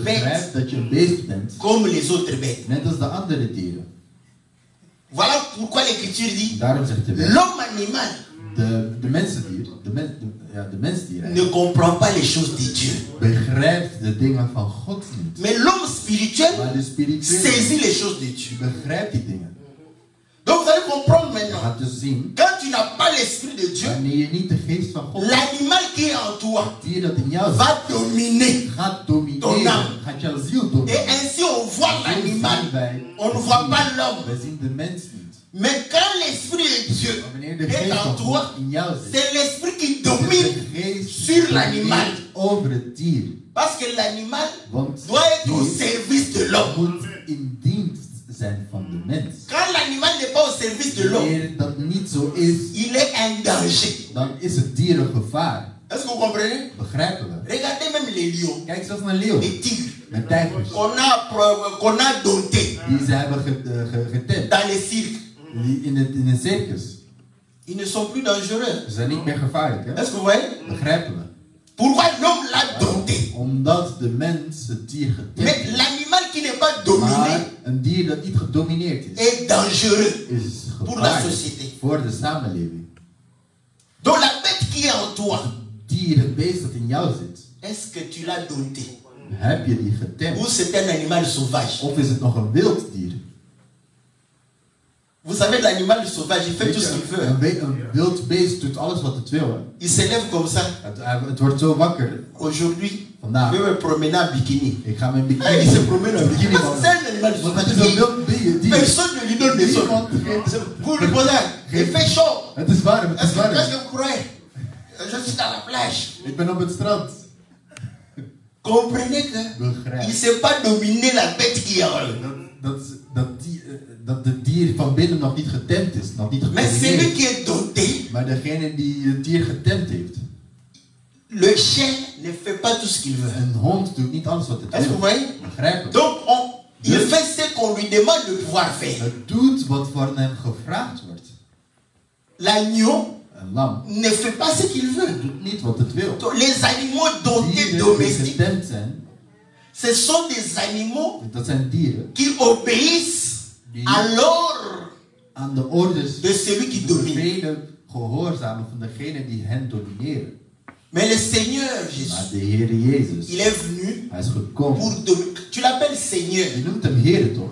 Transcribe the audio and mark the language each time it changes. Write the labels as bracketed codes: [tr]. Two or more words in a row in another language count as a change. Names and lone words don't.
[nl] Begrijp [fr] bête [nl] dat je een beest bent, [fr] comme les autres bêtes. [nl] net als de andere dieren. [fr] Voilà pourquoi l'Écriture dit [nl] Daarom zegt de wet, [fr] l'homme animal [nl] de mensendier, de mensdier [fr] ne comprend pas les choses de Dieu. [nl] begrijpt de dingen van God niet. [fr] Mais l'homme spirituel [nl] Maar de spirituele [fr] saisit les choses de Dieu. [nl] begrijpt die dingen. [fr] Donc vous allez comprendre [nl] Je [fr] maintenant. [nl] gaat dus zien, [fr] Quand tu n'as pas l'esprit de Dieu, [nl] wanneer je niet de geest van God hebt, [fr] l'animal qui est en toi [nl] het dier dat in jou zit, [fr] va dominer. [nl] gaat [fr] Ton [nl] domineren, [fr] âme. [nl] gaat jouw ziel [fr] Et [nl] domineren. [fr] ainsi on voit [nl] Zo zien [fr] l'animal. [nl] wij- [fr] On ne voit pas l'homme. [nl] wij zien de mens niet. [fr] Mais quand l'esprit de Dieu [nl] Maar wanneer de [fr] est [nl] geest [fr] en [nl] van [fr] toi, [nl] God in jou zit, [fr] c'est l'esprit qui [nl] is [fr] domine. [nl] de geest [fr] sur [nl] die [fr] l'animal. [nl] domineert over het dier. [fr] Parce que l'animal [nl] Want [fr] doit être au [nl] dier [fr] service de l'homme. [nl] moet in dienst zijn van de mens. [fr] Quand l'animal n'est pas au service de l'homme, [nl] Wanneer dat niet zo is, [fr] il est un danger. [nl] dan is het dier een gevaar. [fr] Est-ce que vous comprenez? [nl] Begrijpen we? [fr] Regardez même les lions, [nl] Kijk, zelfs naar leeuw, [fr] les tigres [nl] met tijgers, [fr] qu'on a domptés [nl] die ze hebben getemd. [fr] dans les cirques. [nl] Die in een circus. [fr] Ils ne sont plus dangereux. [nl] Ze zijn niet meer gevaarlijk, hè? [fr] Est-ce que vous voyez? [nl] Begrijpen we? [fr] Pourquoi l'homme l'a dompté? [nl] Omdat de mens het dier getemd [fr] Mais [nl] heeft. [fr] l'animal qui n'est pas dominé [nl] Maar een dier dat niet gedomineerd is, [fr] est dangereux [nl] is [fr] pour la [nl] gevaarlijk [fr] société. [nl] voor de samenleving. [fr] Donc la bête qui est en toi, [nl] Dier, het beest dat in jou zit, [fr] est-ce que tu l'as dompté? [nl] heb je die getemd? [fr] Ou c'est un animal sauvage? [nl] Of is het nog een wild dier? [fr] Vous savez, l'animal sauvage, il fait [nl] Weet [fr] tout ce [nl] je, [fr] qu'il veut. [nl] een wild beest doet alles wat het wil. Hè. [fr] Il s'élève comme ça. [nl] Het wordt zo wakker. [fr] Aujourd'hui, [nl] Vandaag. [fr] je vais me promener en bikini. [nl] Ik ga mijn Et il bikini. [fr] se promène en bikini. Bikini, C'est un animal [nl] Want het [fr] sauvage. [nl] is een wild dier. [fr] Personne ne lui donne des [nl] Niemand [fr] ordres. [nl] geeft- [fr] Pour lui poser, il fait chaud. [nl] Het is warm, het [fr] Est-ce [nl] is [fr] que [nl] warm. [fr] vous croyez? Je suis dans la plage. [nl] Ik ben op het strand. [fr] Comprenez que il [nl] Begrijp. [fr] ne sait pas dominer la bête qui est en lui. [nl] Dat de dier van binnen nog niet getemd is. Nog niet [fr] Mais celui [nl] gedomineerd. [fr] qui est dompté, [nl] Maar degene die het dier getemd heeft. [fr] le chien ne fait pas tout ce qu'il veut. [nl] Een hond doet niet alles wat het [fr] Est-ce que vous [nl] wil. [fr] voyez? [nl] Begrijp het. [fr] Donc, il fait ce qu'on lui demande de pouvoir faire. [nl] Het doet wat voor hem gevraagd wordt. [fr] L'agneau [nl] Een lam [fr] ne fait pas ce qu'il veut. [nl] doet niet wat het wil. [fr] Donc, les animaux domptés [nl] Dieren die [fr] domestiques, [nl] getemd zijn, [fr] ce sont des animaux [nl] dat zijn dieren [fr] qui obéissent à l'ordre [nl] aan de orders [fr] de celui qui domine. [nl] bevelen gehoorzamen van degene die hen domineren. [fr] Mais le Seigneur [nl] Maar [fr] Jésus, [nl] de Heer Jezus, [fr] il est venu [nl] hij is gekomen. [fr] pour dominer. Tu l'appelles Seigneur. [nl] Je noemt hem Heer toch?